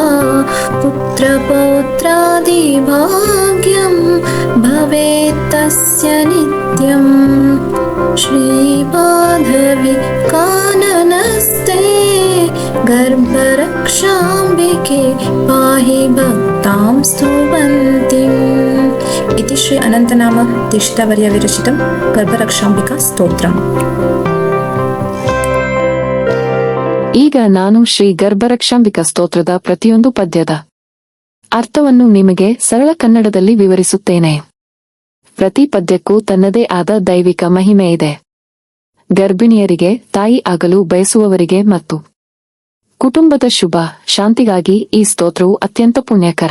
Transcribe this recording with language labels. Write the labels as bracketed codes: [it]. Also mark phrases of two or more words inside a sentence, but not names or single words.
[sa] पुत्रपौत्रादिभाग्यं भवेत् तस्य नित्यम् श्रीमाधवी काननस्ते गर्भरक्षाम्बिके पाहि भक्तां स्तुवन्तीम् इति श्री अनन्तनाम दीक्षितवर्य विरचितं गर्भरक्षाम्बिका स्तोत्रम्। [kn] ಈಗ ನಾನು ಶ್ರೀ ಗರ್ಭರಕ್ಷಾಂಬಿಕಾ ಸ್ತೋತ್ರದ ಪ್ರತಿಯೊಂದು ಪದ್ಯದ ಅರ್ಥವನ್ನು ನಿಮಗೆ ಸರಳ ಕನ್ನಡದಲ್ಲಿ ವಿವರಿಸುತ್ತೇನೆ. ಪ್ರತಿ ಪದ್ಯಕ್ಕೂ ತನ್ನದೇ ಆದ ದೈವಿಕ ಮಹಿಮೆ ಇದೆ. ಗರ್ಭಿಣಿಯರಿಗೆ, ತಾಯಿ ಆಗಲು ಬಯಸುವವರಿಗೆ ಮತ್ತು ಕುಟುಂಬದ ಶುಭ ಶಾಂತಿಗಾಗಿ ಈ ಸ್ತೋತ್ರವು ಅತ್ಯಂತ ಪುಣ್ಯಕರ.